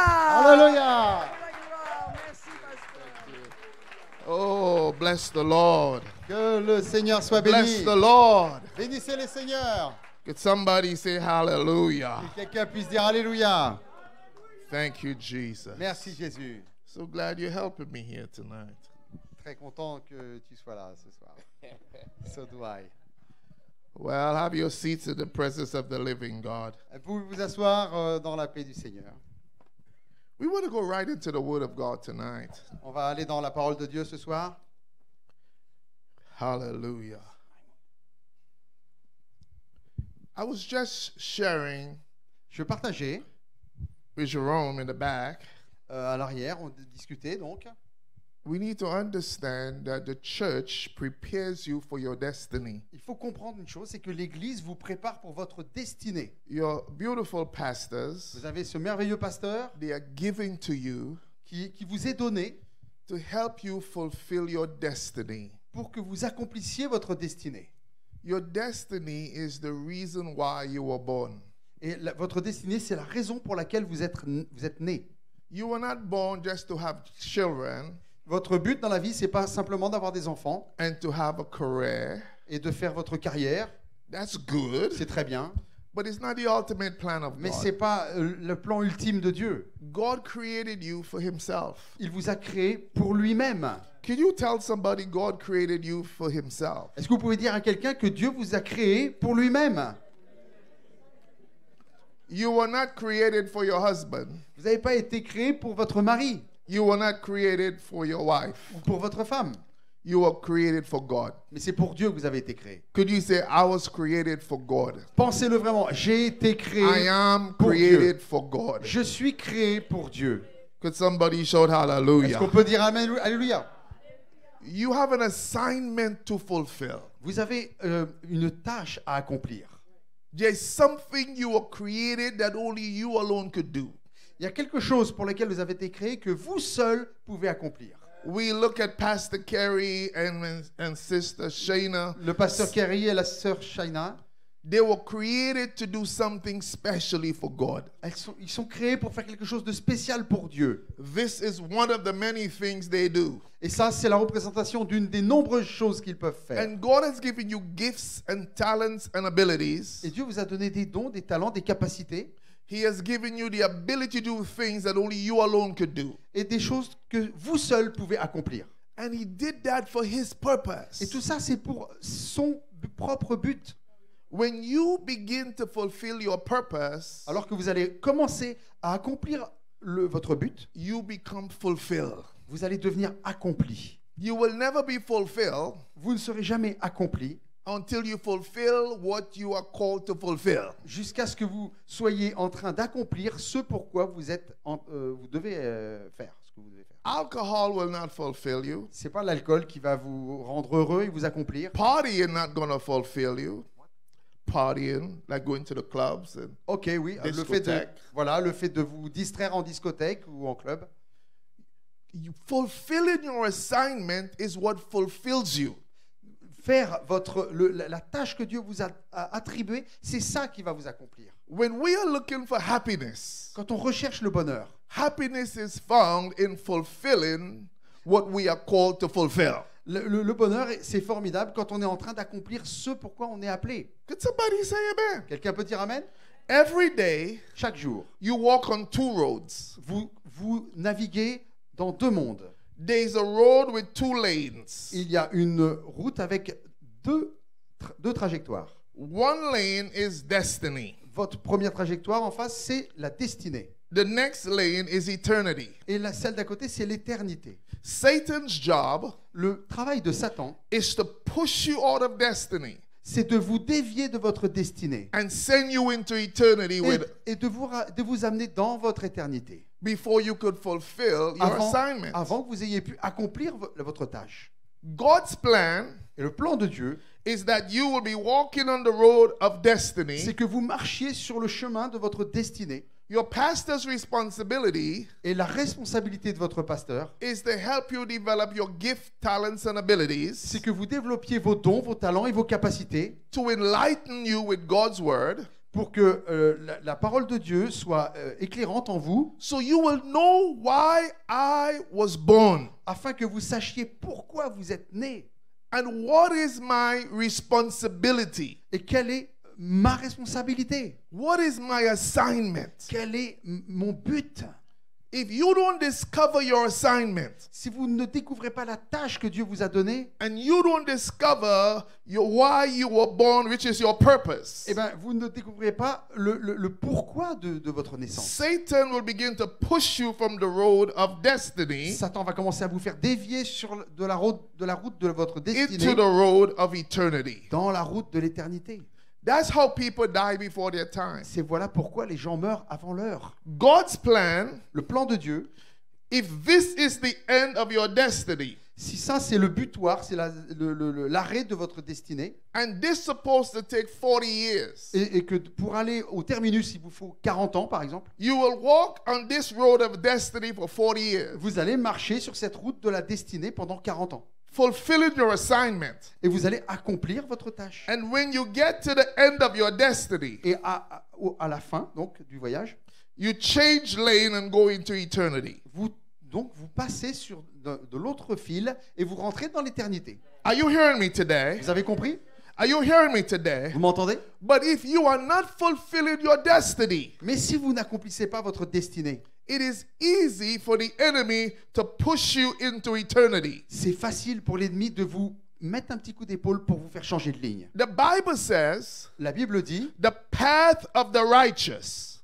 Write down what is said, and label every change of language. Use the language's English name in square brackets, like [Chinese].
[French] Alléluia. Merci, pasteur. [English] Oh, bless the Lord. [French] Que le Seigneur soit béni. [English] Bless the Lord. [French] Bénissez le Seigneur. [English] Could somebody say hallelujah? [French] Que quelqu'un puisse dire Alléluia. [English] Thank you, Jesus. [French] Merci Jésus. [English] So glad you're helping me here tonight. [French] Très content que tu sois là ce soir. [English] So do I. Well, have your seats in the presence of the living God. [French] Pouvez vous asseoir dans la paix du Seigneur. [English] We want to go right into the Word of God tonight. [French] On va aller dans la parole de Dieu ce soir. [English] Hallelujah. I was just sharing [French] Je partageais [English] with Jerome in the back. [French] à l'arrière, on discutait donc. [English] We need to understand that the church prepares you for your destiny. [French] Il faut comprendre une chose, c'est que l'Église vous prépare pour votre destinée. [English] Your beautiful pastors, [French] Vous avez ce merveilleux pasteur [English] they are giving to you [French] qui vous est donné [English] to help you fulfill your destiny. [French] pour que vous accomplissiez votre destinée. [English] Your destiny is the reason why you were born. [French] Et votre destinée, c'est la raison pour laquelle vous êtes né. [English] You were not born just to have children [French] Votre but dans la vie, c'est pas simplement d'avoir des enfants [English] and to have a career. [French] et de faire votre carrière. [English] That's good, [French] C'est très bien, [English] but it's not the ultimate plan of [French] mais [English] God. [French] c'est pas le plan ultime de Dieu. [English] God created you for himself. [French] Il vous a créé pour lui-même. [English] Can you tell somebody God created you for himself? [French] Est-ce que vous pouvez dire à quelqu'un que Dieu vous a créé pour lui-même? [English] You were not created for your husband. [French] Vous n'avez pas été créé pour votre mari [English] You were not created for your wife. [French] ou pour votre femme, [English] You were created for God. [French] mais c'est pour Dieu que vous avez été créé. [English] Could you say, I was created for God? [French] Pensez-le vraiment. J'ai été créé [English] I am [French] pour [English] created [French] Dieu. [English] for God. [French] Je suis créé pour Dieu. [English] Could somebody shout [French] Est-ce [English] hallelujah? [French] qu'on peut dire Amen, Alléluia? [English] You have an assignment to fulfill. [French] Vous avez une tâche à accomplir. [English] There's something you were created that only you alone could do. [French] Il y a quelque chose pour lequel vous avez été créé que vous seul pouvez accomplir. [English] We look at Pastor Kerry and Sister Shayna. [French] Le pasteur Kerry et la sœur Shaina, [English] They were created to do something specially for God. [French] ils sont créés pour faire quelque chose de spécial pour Dieu. [English] This is one of the many things they do. [French] Et ça, c'est la représentation d'une des nombreuses choses qu'ils peuvent faire. [English] And God has given you gifts and talents and abilities. [French] Et Dieu vous a donné des dons, des talents, des capacités [English] He has given you the ability to do things that only you alone could do. [French] et des choses que vous seul pouvez accomplir. [English] And He did that for His purpose. [French] Et tout ça, c'est pour son propre but. [English] When you begin to fulfill your purpose, [French] Alors que vous allez commencer à accomplir votre but, [English] you become fulfilled. [French] vous allez devenir accompli. [English] You will never be fulfilled [French] Vous ne serez jamais accompli [English] until you fulfill what you are called to fulfill. [French] jusqu'à ce que vous soyez en train d'accomplir ce pourquoi vous devez faire. Ce que vous devez faire. [English] Alcohol will not fulfill you. [French] C'est pas l'alcool qui va vous rendre heureux et vous accomplir. [English] Partying not going to fulfill you. Partying, like going to the clubs and [French] Ok, oui, le fait de vous distraire en discothèque ou en club. [English] fulfilling your assignment is what fulfills you. [French] Faire la tâche que Dieu vous a attribuée, c'est ça qui va vous accomplir. [English] When we are looking for happiness, [French] Quand on recherche le bonheur, [English] happiness is found in fulfilling what we are called to fulfill. [French] le bonheur, c'est formidable quand on est en train d'accomplir ce pourquoi on est appelé. [English] Could somebody say amen? [French] Quelqu'un peut dire Amen? [English] Every day, [French] Chaque jour, [English] you walk on two roads. [French] vous naviguez dans deux mondes. [English] There's a road with two lanes. [French] Il y a une route avec deux trajectoires. [English] One lane is destiny. [French] Votre première trajectoire en face, c'est la destinée. [English] The next lane is eternity. [French] Et celle d'à côté, c'est l'éternité. [English] Satan's job [French] Le travail de Satan, [English] is to push you out of destiny [French] c'est de vous dévier de votre destinée [English] and send you into eternity [French] et de vous amener dans votre éternité [English] before you could fulfill your assignment. [French] avant que vous ayez pu accomplir votre tâche. [English] God's plan [French] Et le plan de Dieu, [English] is that you will be walking on the road of destiny. [French] c'est que vous marchiez sur le chemin de votre destinée. [English] Your pastor's responsibility [French] Et la responsabilité de votre pasteur, [English] is to help you develop your gift, talents, and abilities, [French] c'est que vous développiez vos dons, vos talents et vos capacités [English] to enlighten you with God's word, [French] pour que la parole de Dieu soit éclairante en vous, [English] so you will know why I was born [French] afin que vous sachiez pourquoi vous êtes né [English] and what is my responsibility. [French] et quelle est ma responsabilité, [English] What is my assignment? [French] quel est mon but. [English] If you don't discover your assignment [French] Si vous ne découvrez pas la tâche que Dieu vous a donnée, [English] and you don't discover why you were born, which is your purpose, [French] eh ben, vous ne découvrez pas le pourquoi de votre naissance. [English] Satan will begin to push you from the road of destiny [French] Satan va commencer à vous faire dévier de la route de votre destinée [English] into the road of eternity. [French] dans la route de l'éternité. [English] That's how people die before their time. [French] C'est voilà pourquoi les gens meurent avant l'heure. [English] God's plan, [French] Le plan de Dieu, [English] if this is the end of your destiny, [French] si ça c'est le butoir, c'est l'arrêt de votre destinée, [English] and this supposed to take 40 years, [French] et que pour aller au terminus, il vous faut 40 ans par exemple, [English] you will walk on this road of destiny for 40 years, [French] vous allez marcher sur cette route de la destinée pendant 40 ans. [English] fulfilling your assignment. [French] Et vous allez accomplir votre tâche. [English] And when you get to the end of your destiny, [French] Et à la fin donc du voyage, [English] you change lane and go into eternity. [French] vous passez sur de l'autre fil et vous rentrez dans l'éternité. [English] Are you hearing me today? [French] Vous avez compris? [English] Are you hearing me today? [French] Vous m'entendez? [English] But if you are not fulfilling your destiny, [French] Mais si vous n'accomplissez pas votre destinée, [English] it is easy for the enemy to push you into eternity. [French] c'est facile pour l'ennemi de vous mettre un petit coup d'épaule pour vous faire changer de ligne. [English] The Bible says, [French] La Bible dit, [English] the path of the righteous,